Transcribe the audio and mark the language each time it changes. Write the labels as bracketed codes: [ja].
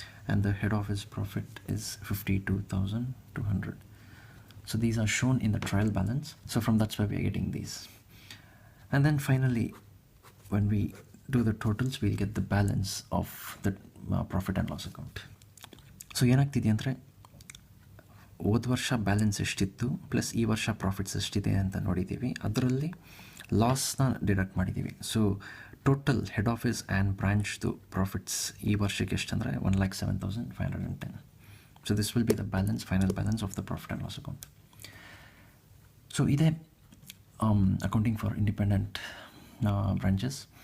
[en] And the head office profit is 52,200. So these are shown in the trial balance. So from that's where we are getting these. And then finally, when we do the totals, we'll get the balance of the profit and loss account. [kn] So ಏನಾಗ್ತಿದೆ ಅಂದರೆ ಹೋದ ವರ್ಷ balance ಎಷ್ಟಿತ್ತು plus ಈ ವರ್ಷ profits ಎಷ್ಟಿದೆ ಅಂತ ನೋಡಿದ್ದೀವಿ, ಅದರಲ್ಲಿ ಲಾಸ್ನ ಡಿಡಕ್ಟ್ ಮಾಡಿದ್ದೀವಿ. So total head office and ಬ್ರಾಂಚ್ದು profits ಈ ವರ್ಷಕ್ಕೆ ಎಷ್ಟಂದರೆ 1,07,510. [en] So this will be the balance, final balance of the profit and loss account. So ಇದೇ accounting for independent branches.